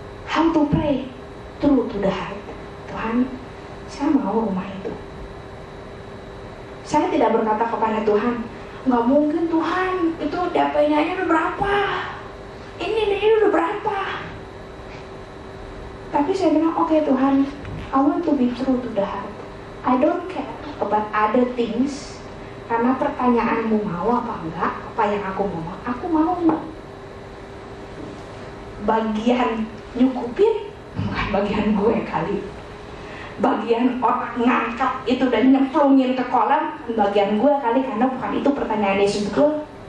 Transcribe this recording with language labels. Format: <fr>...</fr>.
<en>How to pray true to the heart.</en> <id>Tuhan, saya mau rumah itu. Saya tidak berkata kepada Tuhan, nggak mungkin Tuhan, itu DP-nya udah berapa? Ini udah berapa? Tapi saya bilang, oke Tuhan,</id> <en>I want to be true to the heart. I don't care about other things.</en> <id>Karena pertanyaanmu mau apa enggak, apa yang aku mau bagian nyukupin, bukan bagian gue kali. Bagian orang ngangkat itu dan nyemplungin ke kolam, bagian gue kali, karena bukan itu pertanyaan Yesus. Betul?</id>